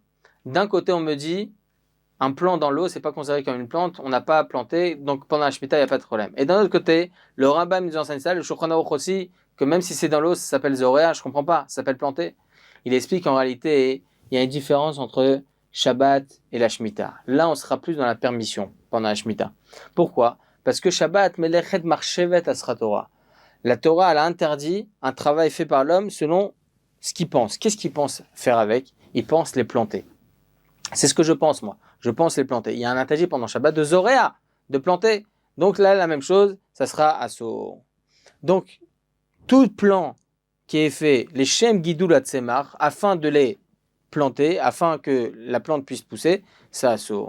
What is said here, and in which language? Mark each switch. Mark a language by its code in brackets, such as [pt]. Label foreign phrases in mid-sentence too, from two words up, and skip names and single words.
[fr] D'un côté, on me dit, un plant dans l'eau, c'est pas considéré comme une plante, on n'a pas à planter, donc pendant la Shemitah, il n'y a pas de problème. Et d'un autre côté, le Rambam nous enseigne ça, le Shulchan Aruch aussi, que même si c'est dans l'eau, ça s'appelle Zorea, je comprends pas, ça s'appelle planter. Il explique qu'en réalité, il y a une différence entre Shabbat et la Shemitah. Là, on sera plus dans la permission pendant la Shemitah. Pourquoi? Parce que Shabbat, [he] מלאכת מחשבת אסרה תורה. [fr] La Torah, elle a interdit un travail fait par l'homme selon ce qu'il pense. Qu'est-ce qu'il pense faire avec? Il pense les planter. C'est ce que je pense, moi. Je pense les planter. Il y a un interdit pendant Shabbat de Zoréa, de planter. Donc là, la même chose, ça sera Assour. Donc, tout plan qui est fait, les [he] שם גידול עצמם, [fr] afin de les planter, afin que la plante puisse pousser, c'est Assour.